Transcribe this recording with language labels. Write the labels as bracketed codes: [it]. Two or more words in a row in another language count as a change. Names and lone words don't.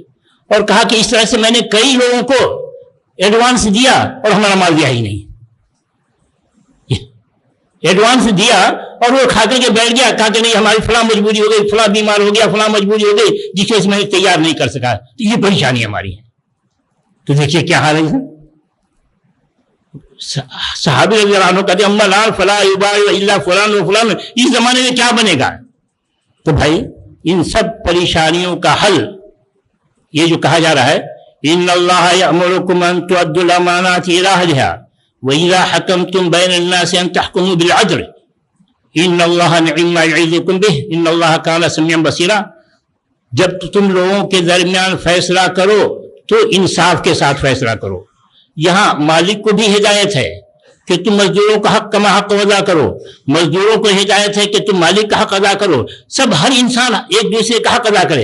[ur] اور کہا کہ اس طرح سے میں نے کئی لوگوں کو ایڈوانس دیا اور ہمارا مال دیا ہی نہیں، ایڈوانس دیا اور وہ کھا کے بیٹھ گیا، کہا کہ نہیں ہماری فلاں مجبوری ہو گئی، فلاں بیمار ہو گیا، فلاں مجبوری ہو گئی جس وجہ سے میں تیار نہیں کر سکا، تو یہ پریشانی ہماری ہے۔ تو دیکھیے کیا حال ہے۔ صحابی رضی اللہ عنہ کہتے [ar] اما الان فلا یباع الا فلان و فلان، [ur] اس زمانے میں کیا بنے گا؟ تو بھائی ان سب پریشانیوں کا حل یہ جو کہا جا رہا ہے، [ar] ان اللہ یأمرکم ان تؤدوا الامانات الی اہلہا وَإِذَا حَكَمْتُمْ بَيْنَ النَّاسِ أَن تَحْكُمُوا بِالْعَدْلِ إِنَّ اللَّهَ نِعِمَّ مَا يَعِظُكُم بِهِ إِنَّ اللَّهَ كَانَ سَمِيعًا بَصِيرًا۔ [ur] جب تم لوگوں کے درمیان فیصلہ کرو تو انصاف کے ساتھ فیصلہ کرو۔ یہاں مالک کو بھی ہدایت ہے کہ تم مزدوروں کا حق کما حق ادا کرو، مزدوروں کو ہدایت ہے کہ تم مالک کا حق ادا کرو، سب ہر انسان ایک دوسرے کا حق ادا کرے۔